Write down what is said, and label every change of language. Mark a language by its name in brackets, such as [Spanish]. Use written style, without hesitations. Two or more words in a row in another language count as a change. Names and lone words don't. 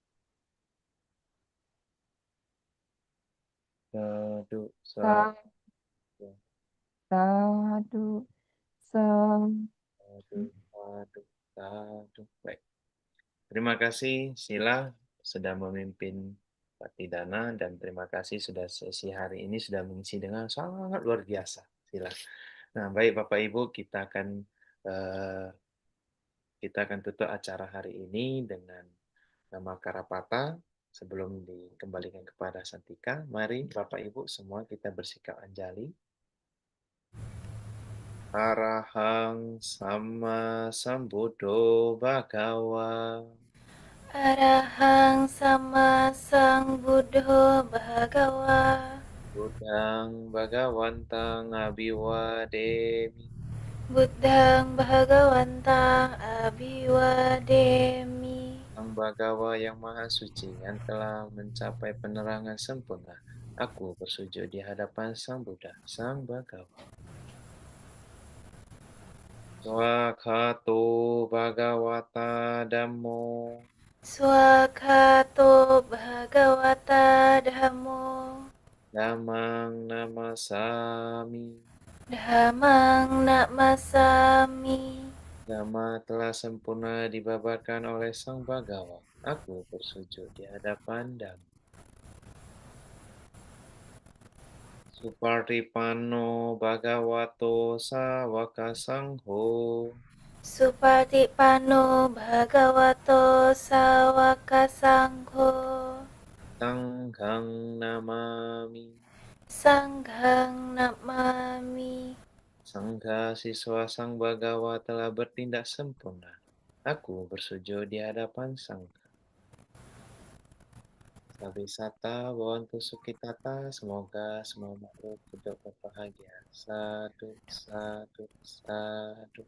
[Pali] Sadu, Sadu sadu, Sam sadu, sadu. [Indonesian] Baik. Terima kasih Sila sudah memimpin Bakti Dana dan terima kasih sudah sesi hari ini sudah mengisi dengan sangat luar biasa Sila. Nah, baik Bapak Ibu, eh, kita akan tutup acara hari ini dengan nama Karapata. Sebelum dikembalikan kepada Santika, mari Bapak Ibu semua kita bersikap anjali. [Pali] Arahang sama sambuddho bhagawa. Arahang sama sang Buddho Bhagawa. Buddhang Bhagawantang Abhiwademi. Buddhang Bhagawantang Abhiwademi. [Indonesian] Sang Bhagawa yang Maha Suci yang telah mencapai penerangan sempurna. Aku bersujud di hadapan Sang Buddha, Sang Bhagawa. [Pali] Swakato Bhagawata Dhammo. Swakato Bhagawata Dhammo. Dhammang namasami. Dhammang namasami. [Indonesian] Dhamma telah sempurna dibabarkan oleh Sang Bhagawa. Aku bersujud di hadapan Dhamma. [Pali] Supartipano Bhagavato Sawaka Sangho. Supatipano Bhagavato Sawaka Sangho. Sanghang namami. Sanghang namami. [Indonesian] Sangha siswa Sang Bhagawa telah bertindak sempurna. Aku bersujud di hadapan Sangha. [Pali] Sabisata Bhavantu Sukhitata, [Indonesian] semoga semua makhluk hidup berbahagia. [Pali] Sadu, sadu, sadu.